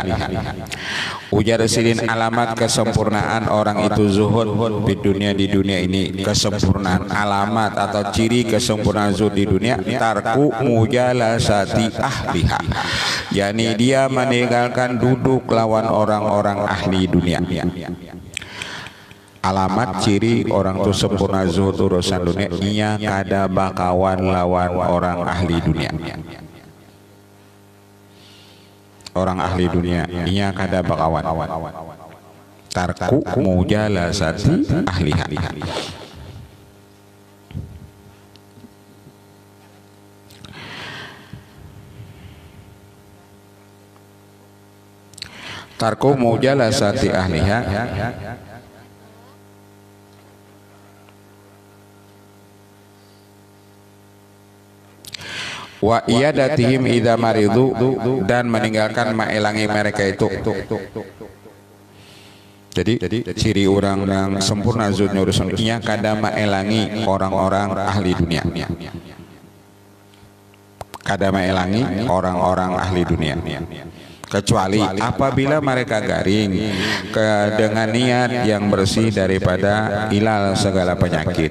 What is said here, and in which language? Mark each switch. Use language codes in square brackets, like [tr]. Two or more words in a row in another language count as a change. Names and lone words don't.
[bjn] Ujar sidin alamat kesempurnaan orang itu zuhud di dunia ini. Kesempurnaan alamat atau ciri kesempurnaan zuhud di dunia [ar] ترك مجالسة أهلها, [bjn] yakni dia meninggalkan duduk lawan orang-orang ahli dunia. Alamat ciri orang tu sempurna zuhud urusan dunia, ia kada bakawan lawan orang ahli dunia. Orang ahli dunia ia kada bakawan. [ar] ترك مجالسة أهلها. ترك مجالسة أهلها وعيادتهم إذا مرضوا, [bjn] dan meninggalkan maelangi mereka itu. Jadi ciri orang yang sempurna zuhudnya urusan dunia kada maelangi orang-orang ahli dunia. Kada maelangi orang-orang ahli dunia. Kecuali apabila mereka garing dengan niat yang bersih daripada ilal segala penyakit.